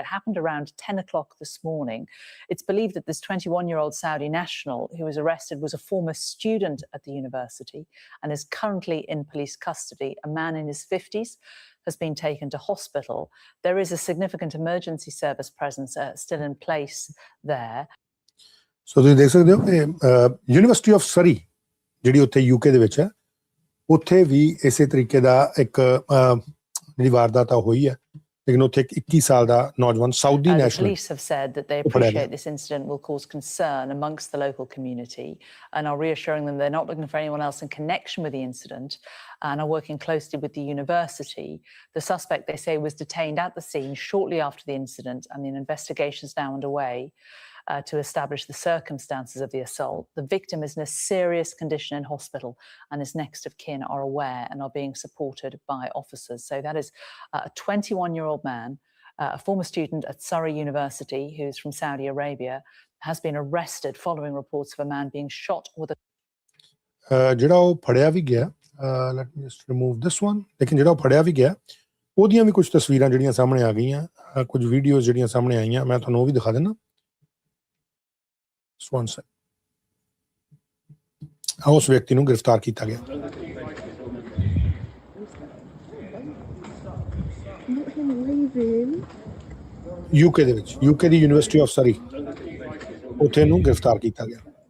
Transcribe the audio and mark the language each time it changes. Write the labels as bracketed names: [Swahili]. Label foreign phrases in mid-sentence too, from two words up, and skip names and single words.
[English] It happened around 10 o'clock this morning. It's believed that this 21-year-old Saudi national who was arrested was a former student at the university and is currently in police custody. A man in his 50s has been taken to hospital. There is a significant emergency service presence still in place there. [Punjabi] So ਤੁਸੀਂ ਦੇਖ ਸਕਦੇ ਹੋ ਕਿ ਯੂਨੀਵਰਸਿਟੀ ਆਫ ਸਰੀ ਜਿਹੜੀ ਉੱਥੇ ਯੂਕੇ ਦੇ ਵਿੱਚ ਹੈ, ਉੱਥੇ ਵੀ ਇਸੇ ਤਰੀਕੇ ਦਾ ਇੱਕ ਜਿਹੜੀ ਵਾਰਦਾਤ ਹੋਈ ਹੈ, ਲੇਕਿਨ ਉੱਥੇ ਇੱਕ 21 ਸਾਲ ਦਾ ਨੌਜਵਾਨ [English] Saudi national. Police have said that they appreciate this incident will cause concern amongst the local community and are reassuring them they're not looking for anyone else in connection with the incident and are working closely with the university. The suspect, they say, was detained at the scene shortly after the incident and an investigation is now underway to establish the circumstances of the assault. The victim is in a serious condition in hospital and his next of kin are aware and are being supported by officers. So that is a 21-year-old man, a former student at Surrey University who's from Saudi Arabia, has been arrested following reports of a man being shot with a... [Punjabi] ਜਿਹੜਾ ਉਹ ਫੜਿਆ ਵੀ ਗਿਆ, [English] let me just remove this one, [Punjabi] ਲੇਕਿਨ ਜਿਹੜਾ ਉਹ ਫੜਿਆ ਵੀ ਗਿਆ ਉਹਦੀਆਂ ਵੀ ਕੁਝ ਤਸਵੀਰਾਂ ਜਿਹੜੀਆਂ ਸਾਹਮਣੇ ਆ ਗਈਆਂ, ਕੁਝ ਵੀਡੀਓਜ਼ ਜਿਹੜੀਆਂ ਸਾਹਮਣੇ ਆਈਆਂ, ਮੈਂ ਤੁਹਾਨੂੰ ਉਹ ਵੀ ਦਿਖਾ ਦਿੰਦਾ। ਉਸ ਵਿਅਕਤੀ ਨੂੰ ਗ੍ਰਿਫਤਾਰ ਕੀਤਾ ਗਿਆ। ਯੂਕੇ ਦੇ ਵਿੱਚ, ਯੂਕੇ ਦੀ ਯੂਨੀਵਰਸਿਟੀ ਆਫ ਸਰੀ, ਉੱਥੇ ਨੂੰ ਗ੍ਰਿਫਤਾਰ ਕੀਤਾ ਗਿਆ।